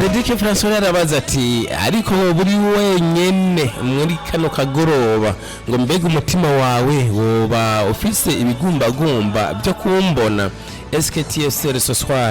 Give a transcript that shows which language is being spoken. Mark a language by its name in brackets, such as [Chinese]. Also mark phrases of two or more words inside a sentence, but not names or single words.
[Rundi] François arabaza ati ariko buri wenyene muri kano kagoroba ngo mbega umutima wawe woba ufise ibigumbagumba byo kumbona. [French] Est-ce que tu es seul ce soir?